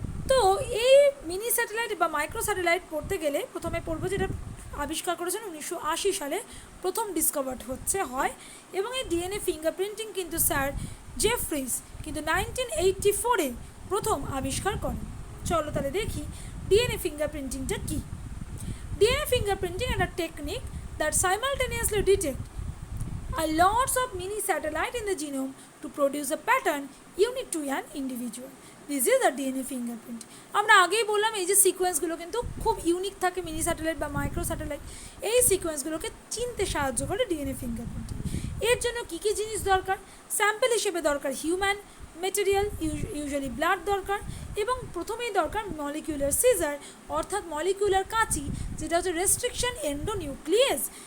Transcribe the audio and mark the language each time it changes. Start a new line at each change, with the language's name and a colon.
Bangla: তো এই mini satellite বা মাইক্রো স্যাটেলাইট পড়তে গেলে প্রথমে পড়বো যেটা আবিষ্কার করেছেন 1980 সালে প্রথম ডিসকভার্ড হয়, এবং এই ডিএনএ ফিঙ্গারপ্রিন্টিং কিন্তু স্যার জেফ্রিজ কিন্তু 1984-এ প্রথম আবিষ্কার করেন। চলো তাহলে দেখি ডিএনএ ফিঙ্গারপ্রিন্টিংটা কী। ডিএনএ ফিঙ্গারপ্রিন্টিং একটা technique
English: that simultaneously detect a lots of mini satellite in the genome to produce a pattern unique to an individual. This is a DNA fingerprint.
Bangla: আমরা আগেই বললাম এই যে সিকোয়েন্সগুলো কিন্তু খুব ইউনিক থাকে, মিনি স্যাটেলাইট বা মাইক্রো স্যাটেলাইট। এই সিকোয়েন্সগুলোকে চিনতে সাহায্য করে ডিএনএ ফিঙ্গারপ্রিন্টিং। এর জন্য কী কী জিনিস দরকার? স্যাম্পল হিসেবে দরকার হিউম্যান মেটেরিয়াল, ইউজুয়ালি ব্লাড দরকার, এবং প্রথমেই দরকার মলিকিউলার সিজার অর্থাৎ মলিকিউলার কাঁচি, যেটা হচ্ছে রেস্ট্রিকশন এন্ডোনিউক্লিয়াস।